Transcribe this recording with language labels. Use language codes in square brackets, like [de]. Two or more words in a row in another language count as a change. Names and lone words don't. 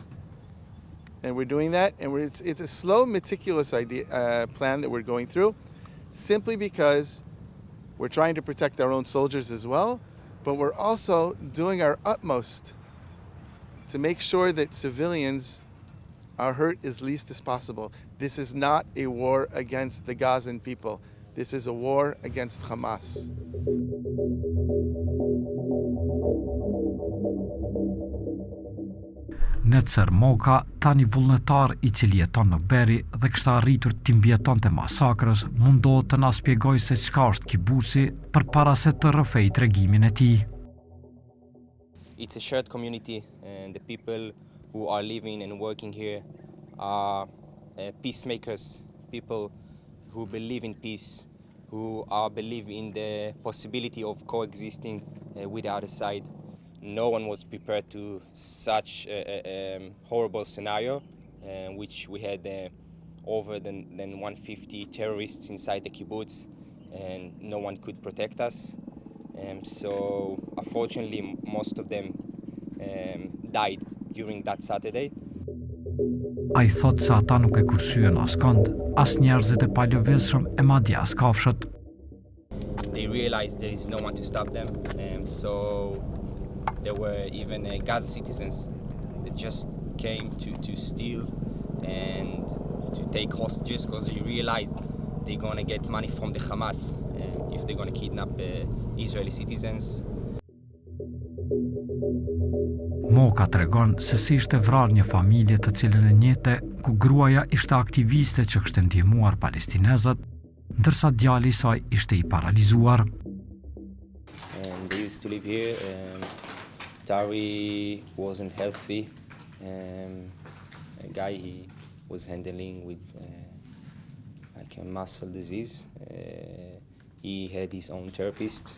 [en] And we're doing that, and it's a slow, meticulous plan that we're going through, simply because we're trying to protect our own soldiers as well, but we're also doing our utmost to make sure that civilians are hurt as least as possible. This is not a war against the Gazan people. This is a war against Hamas. [sq] Netzer Moka, tani vullnetar I cili jeton në Beri dhe kishte arritur të mbjetonte masakrës, mundohet të na shpjegojë se çka është kibuci përpara se të rrëfej tregimin e tij. [en] It's a shared community, and the people who are living and working here are peacemakers, people who believe in peace, who believe in the possibility of coexisting with the other side. No one was prepared to such a horrible scenario, which we had over than 150 terrorists inside the kibbutz, and no one could protect us. So unfortunately, most of them died during that Saturday. [sq] Ai thot se ata nuk e kursyen askënd, as njerëzit e palëvizshëm e madje as kafshët. [en] They realized there is no one to stop them, so there were even Gaza citizens that just came to steal and to take hostages because they realized they're going to get money from the Hamas if they're going to kidnap Israeli citizens. [sq] Moka tregon se si ishte vrarë një familje të cilën e njehte, ku gruaja ishte aktiviste që kishte ndihmuar palestinezët, ndërsa djali I saj ishte I paralizuar. [en] They used to live here. Tari wasn't healthy. guy. He was handling with like a muscle disease. He had his own therapist.